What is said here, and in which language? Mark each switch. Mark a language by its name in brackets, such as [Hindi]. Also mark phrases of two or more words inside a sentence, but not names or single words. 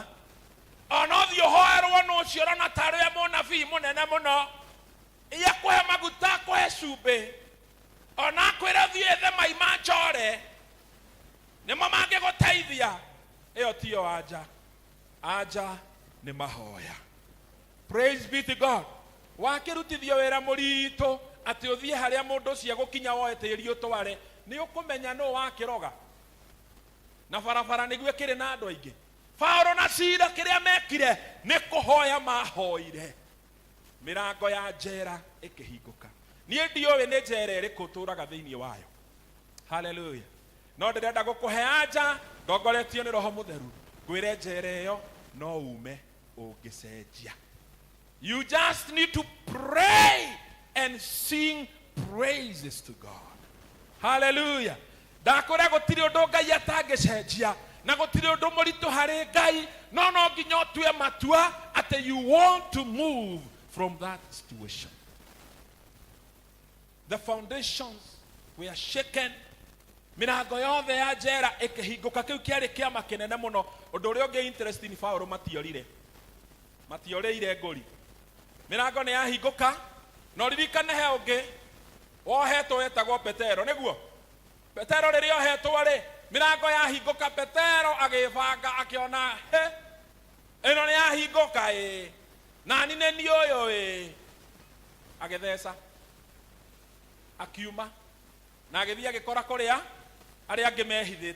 [Kikuyu] Ona ũthiĩ ũhoerwo na ũcio ũrona tarĩ we mũnabii mũnene mũno iya kũhe maguta kũhe cumbĩ ona kwĩra ũthiĩ ethe mai ma ncore nĩmo mangĩgũteithia. Ĩyo tiyo anja nĩ mahoya. [English] Praise be to God. [Kikuyu] Wakĩrutithio wĩra mũritũ atĩ ũthiĩ harĩa mũndũ ũcio gũkinya woe tĩri ũtware nĩ ũkũmenya nũ wakĩroga na barabara nĩguo kĩrĩ na andũ aingĩ. Paulo na Sila kĩrĩa mekire nĩ kũhoya mahoire mĩrango ya njera ĩkĩhingũka. Niĩ ndiũĩ nĩ njera ĩrĩkũ ũtũraga thĩinĩ wayo. Hallelujah. No ndĩrenda gũkũhe anja ndongoretio nĩ Roho Mũtheru ngwĩre njera ĩyo no ume ũngĩcenjia. [English] You just need to pray and sing praises to God. [Kikuyu] Hallelujah. Ndakwĩra gũtirĩ ũndũ Ngai atangĩcenjia na gũtirĩ ũndũ mũritũ harĩ Ngai no nginya ũtue matua atĩ [English] you want to move from that situation. The foundations were shaken. [Kikuyu] Mĩrango yothe ya njera ĩkĩhingũka. Kĩu kĩarĩ kĩama kĩnene mũno. Ũndũ ũrĩa ũngĩ interesting Paulo matiorĩire ngũri. Mĩrango nĩ yahingũka no ririkane he ũngĩ wohetwo wetagwo Petero nĩguo. Petero rĩrĩa ohetwo rĩ mĩrango yahingũka Petero agĩbanga akĩona ĩno nĩ yahingũka nani nĩ niĩ ũyũ agĩtheca akiuma na agĩthiĩ agĩkora kũrĩa arĩa angĩ mehithĩte.